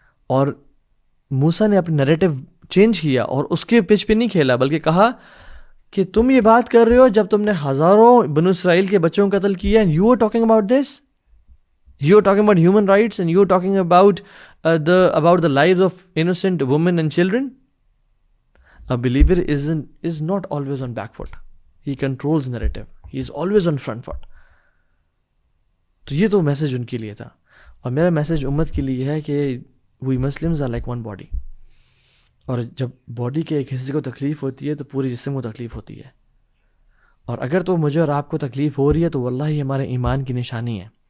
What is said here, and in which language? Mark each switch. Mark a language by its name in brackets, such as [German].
[Urdu] اور موسیٰ نے اپنا نیریٹو چینج کیا، اور اس کے پچ پہ نہیں کھیلا، بلکہ کہا کہ تم یہ بات کر رہے ہو جب تم نے ہزاروں بنو اسرائیل کے بچوں کو قتل کیا، [English] and you are talking about this, you are talking about human rights, and you are talking about the lives of innocent women and children. A believer is not always on back foot. He controls narrative. He is always on front foot. [Urdu] تو یہ تو message in کے لیے تھا. اور میرا message امت کے لیے ہے کہ [English] we Muslims are like one body. [Urdu] اور جب باڈی کے ایک حصے کو تکلیف ہوتی ہے تو پورے جسم کو تکلیف ہوتی ہے. اور اگر تو مجھے اور آپ کو تکلیف ہو رہی ہے تو واللہ ہی ہمارے ایمان کی نشانی ہے.